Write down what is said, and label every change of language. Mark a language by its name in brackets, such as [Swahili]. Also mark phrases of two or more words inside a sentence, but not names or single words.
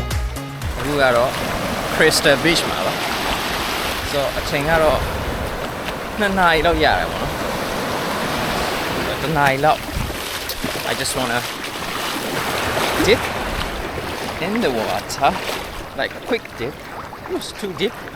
[Burmese] အခုကတော့ Crystal Beach မှာပါဆိုတော့အချိန်ကတော့2နာရီလောက်ရတယ်ပေါ့နော်2နာရီလောက် [English] I just want to dip in the water like a quick dip it was too deep